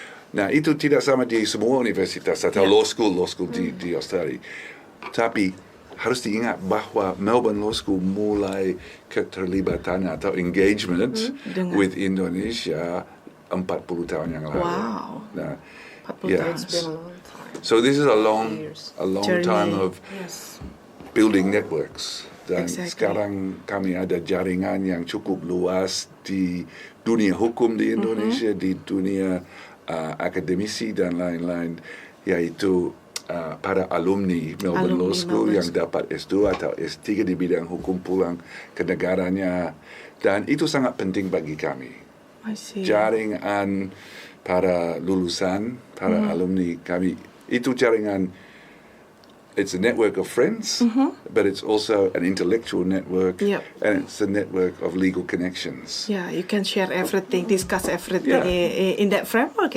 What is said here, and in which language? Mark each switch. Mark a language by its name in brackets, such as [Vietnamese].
[Indonesian] Nah, itu tidak sama di semua universitas atau law school di Australia. Tapi harus diingat bahwa Melbourne Law School mulai keterlibatan atau [English] engagement with Indonesia [Indonesian] 40 tahun yang lalu. Wow. Nah, 40 tahun. [English] It's been a long time. So this is a long Journey. time of building networks. [Indonesian] Dan sekarang kami ada jaringan yang cukup luas di dunia hukum di Indonesia, di dunia akademisi dan lain-lain, yaitu para alumni Melbourne Law School yang dapat S2 atau S3 di bidang hukum pulang ke negaranya. Dan itu sangat penting bagi kami. Jaringan para lulusan, para alumni kami, itu jaringan, [English] it's a network of friends, but it's also an intellectual network, and it's a network of legal connections. Yeah, you can share everything, discuss everything in that framework.